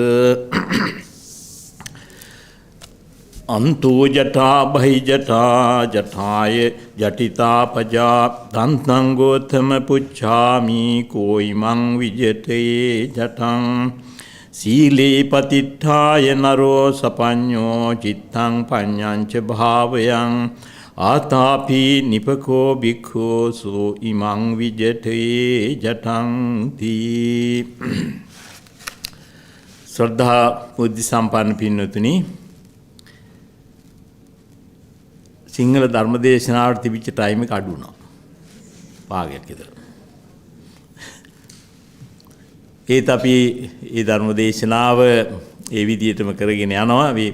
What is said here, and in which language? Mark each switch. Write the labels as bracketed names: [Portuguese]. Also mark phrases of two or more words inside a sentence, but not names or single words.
[Pali] අන්තෝ ජටා බහි ජටා ජඨාය ජටිතා පජා දන්තං ගෝතම පුච්ඡාමි කෝයිමං විජතේ ජටං සීලේ පතිට්ඨාය නරෝ සපඤ්ඤෝ චිත්තං පඤ්ඤං ච භාවයං ආතාපි නිපකෝ භික්ඛෝ සෝ ඉමං විජතේ ජටං තී. [Sinhala] ශ්‍රද්ධා බුද්ධ සම්පන්න පින්වතුනි, සිංහල ධර්මදේශනාවට තිබිච්ච ටයිම් එක අඩු වුණා. භාගයක් විතර. ඒත් අපි මේ ධර්මදේශනාව ඒ විදිහටම කරගෙන යනවා.